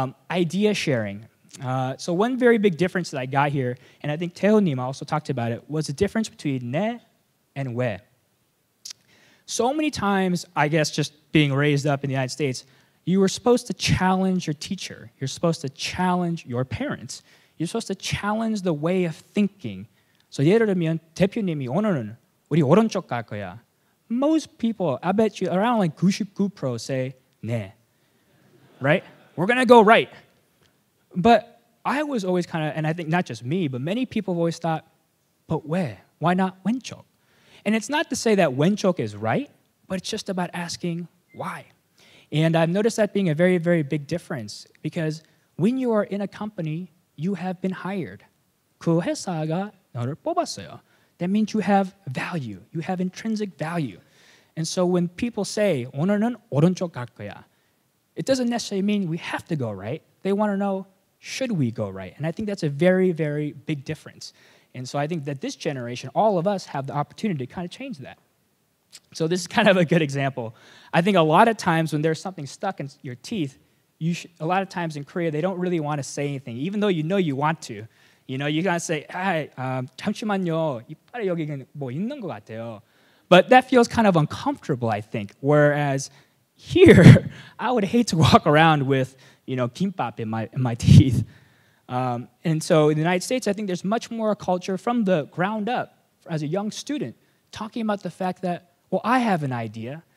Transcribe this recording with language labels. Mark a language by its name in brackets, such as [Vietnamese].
[English] Idea sharing. So one very big difference that I got here, and I think Taeho님 also talked about it, was the difference between 네 and 왜. So many times, I guess just being raised up in the United States, you were supposed to challenge your teacher. You're supposed to challenge your parents. You're supposed to challenge the way of thinking. [Korean] So 예를 들면 대표님이 오늘은 우리 오른쪽 갈 거야. [English] Most people, I bet you around like 99% say 네. Right? We're going to go right. But I was always kind of, and I think not just me, but many people have always thought, but 왜? Why not 왼쪽? And it's not to say that 왼쪽 is right, but it's just about asking why. And I've noticed that being a very big difference because when you are in a company, you have been hired. [Korean] 그 회사가 너를 뽑았어요. [English] That means you have value. You have intrinsic value. And so when people say [Korean] 오늘은 오른쪽 갈 거야, [English] it doesn't necessarily mean we have to go right. They want to know, should we go right? And I think that's a very big difference. And so I think that this generation, all of us have the opportunity to kind of change that. So this is kind of a good example. I think a lot of times when there's something stuck in your teeth, a lot of times in Korea, they don't really want to say anything, even though you know you want to. You know, you gotta say, "Hi, [Korean] 잠시만요. 이빨에 여기 뭐 있는 것 같아요." [English] But that feels kind of uncomfortable, I think. Whereas here, I would hate to walk around with, kimbap in my teeth. And so in the United States, I think there's much more a culture from the ground up, as a young student, talking about the fact that, well, I have an idea.